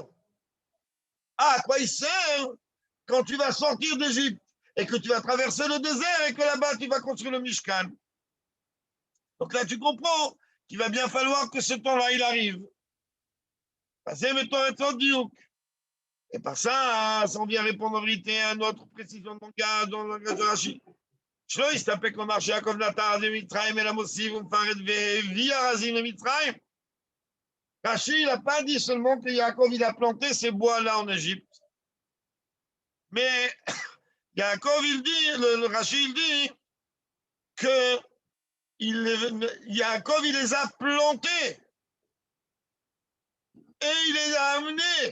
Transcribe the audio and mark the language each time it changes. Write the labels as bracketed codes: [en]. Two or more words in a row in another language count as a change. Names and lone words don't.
[fr] Ah, à quoi il sert quand tu vas sortir d'Égypte et que tu vas traverser le désert et que là-bas tu vas construire le Mishkan. Donc là, tu comprends qu'il va bien falloir que ce temps-là, il arrive. Et par ça, on vient répondre en vérité à notre précision de langage dans le langage de Rachid. [he] שלא יסתפק לומר שיעקב נטע ארזים מצרים אלא מוסיף ומפרד והביא ארזים למצרים. [fr] Rachid, il n'a pas dit seulement que Yaakov il a planté ces bois-là en Égypte. Mais Yaakov, il dit, le Rachid, il dit que Yaakov, il les a plantés et il les a amenés.